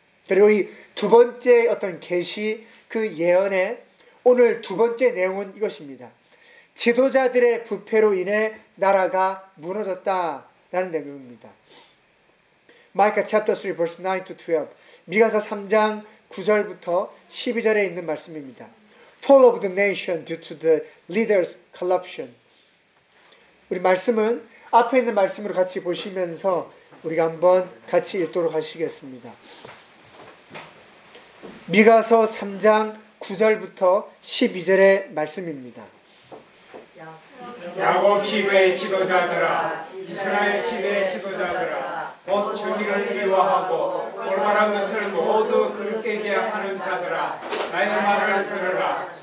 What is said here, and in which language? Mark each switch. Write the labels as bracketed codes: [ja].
[ko] 그리고 이 두 번째 어떤 계시 그 예언의 오늘 두 번째 내용은 이것입니다. 지도자들의 부패로 인해 나라가 무너졌다 라는 내용입니다. 마이카 [en] chapter 3 verse 9 to 12 [ko] 미가서 3장 9절부터 12절에 있는 말씀입니다. [en] Fall of the nation due to the leader's corruption. [ko] 우리 말씀은 앞에 있는 말씀으로 같이 보시면서 우리가 한번 같이 읽도록 하시겠습니다. 미가서 3장 9절부터 12절의 말씀입니다. 야곱집의 지도자들아, 이스라엘 집의 지도자들아, 곧 정의를 미워하고 올바른 것을 모두 그릇되게 하는 자들아, 나의 말을 들으라.